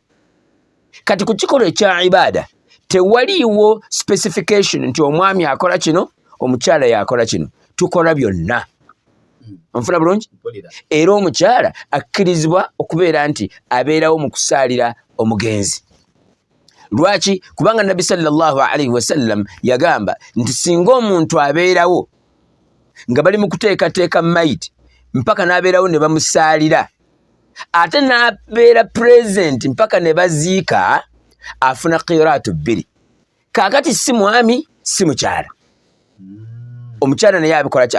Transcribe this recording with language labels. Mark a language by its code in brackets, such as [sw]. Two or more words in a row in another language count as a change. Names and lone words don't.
[lg] Kati ku kikolwa ekya ibaada tewaliiwo specification nti omwami akola kino, omukyala yakola kino, tukola byonna. Onfuna bulungi? Era omukyala akkirizibwa okubeera nti abeerawo mu kusaalira omugenzi. Lwaki? Kubanga Nabbi [ar] صلى الله عليه وسلم [lg] yagamba nti singa omuntu abeerawo nga bali mu kuteekateeka maiti mpaka n'abeerawo ne bamusaalira, ate n'abeera present mpaka ne baziika, afuna qiraatu 2. Kaakati si mwami si mukyala. Omukyala naye abikola ki?